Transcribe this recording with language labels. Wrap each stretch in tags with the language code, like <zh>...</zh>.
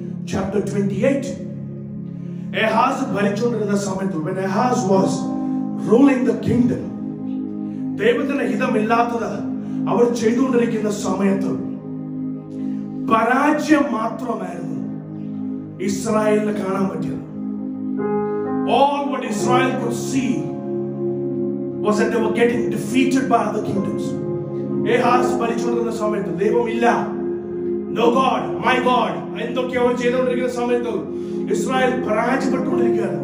<ml>chapter 28. Ahaz ഭരിച്ചുകൊണ്ടിരുന്ന സമയത്ത്,</ml> <en>when Ahaz was ruling the kingdom,</en> <ml>ദൈവത്തിന് ഹിതമില്ലാത്തത് അവർ ചെയ്തുകൊണ്ടിരിക്കുന്ന സമയത്ത് പരാജയം മാത്രമായിരുന്നു ഇസ്രായേലിന് കാണാൻ പറ്റിയത്.</ml> <en>All what Israel could see was that they were getting defeated by other kingdoms.</en> <ml>Ahaz ഭരിച്ചുകൊണ്ടിരുന്ന സമയത്ത് ദൈവമില്ല,</ml> <en>no God, my God,</en> <ml>എന്തൊക്കെ അവർ ചെയ്തുകൊണ്ടിരിക്കുന്ന സമയത്ത് ഇസ്രായേൽ പരാജയപ്പെട്ടുകൊണ്ടിരിക്കുകയാണ്.</ml>